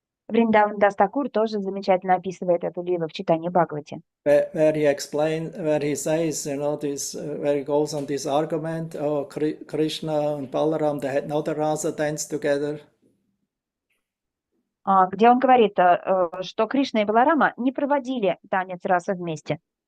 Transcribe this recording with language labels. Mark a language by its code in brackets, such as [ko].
[ru] Вриндаван Дас Такур тоже замечательно описывает эту лилу в читании Бхагавати. [en] Where he explains, where he says, this, where he goes on this argument, oh, Krishna and Balaram, they had not a rasa dance together. [ru] Где он говорит, что Кришна и Баларама не проводили танец раса вместе.